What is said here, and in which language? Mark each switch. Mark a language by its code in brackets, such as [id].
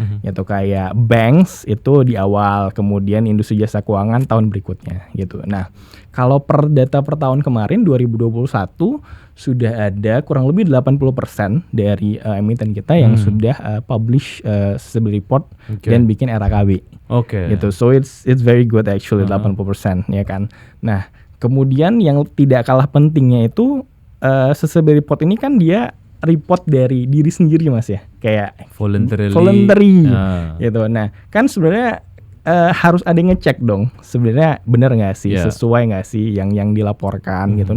[id] Yaitu kayak banks itu di awal, kemudian industri jasa keuangan tahun berikutnya gitu. Nah, kalau per data per tahun kemarin 2021 sudah ada kurang lebih 80% dari emiten kita yang sudah publish sustainability report dan bikin RKB. Gitu. [en] So it's very good actually 80% [id] ya kan. Nah, kemudian yang tidak kalah pentingnya itu sustainability report ini kan dia report dari diri sendiri mas ya, kayak voluntary gitu. Nah, kan sebenarnya harus ada yang ngecek dong sebenarnya benar nggak sih, sesuai nggak sih yang dilaporkan gitu.